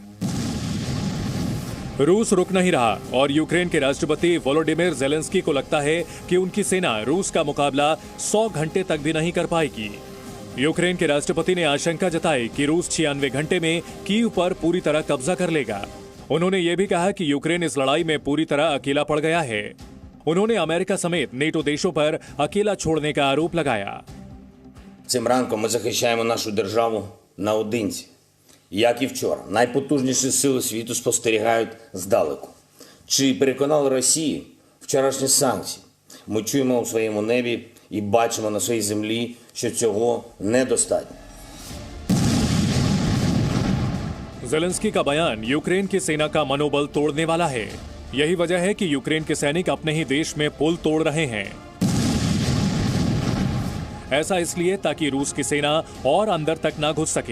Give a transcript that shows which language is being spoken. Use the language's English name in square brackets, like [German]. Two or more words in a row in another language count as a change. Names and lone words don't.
[Hindi] रूस रुक नहीं रहा और यूक्रेन के राष्ट्रपति वोलोडिमिर ज़ेलेंस्की को लगता है कि उनकी सेना रूस का मुकाबला 100 घंटे तक भी नहीं कर पाएगी। यूक्रेन के राष्ट्रपति ने आशंका जताई कि रूस 96 घंटे में कीव पर पूरी तरह कब्जा कर लेगा। उन्होंने ये भी कहा कि यूक्रेन इस लड़ाई में पूरी तरह अकेला पड़ गया है। उन्होंने अमेरिका समेत नेटो देशों पर अकेला छोड़ने का आरोप लगाया। [Ukrainian] Цим ранком ми захищаємо нашу державу наодинці. Як і вчора, найпотужніші сили світу спостерігають здалеку. Чи переконали Росію вчорашні санкції? Ми чуємо у своєму небі і бачимо на своїй землі, що цього недостатньо. [Hindi] ज़ेलेंस्की का बयान यूक्रेन की सेना का मनोबल तोड़ने वाला है। यही वजह है कि यूक्रेन के सैनिक अपने ही देश में पुल तोड़ रहे हैं। ऐसा इसलिए ताकि रूस की सेना और अंदर तक ना घुस सके।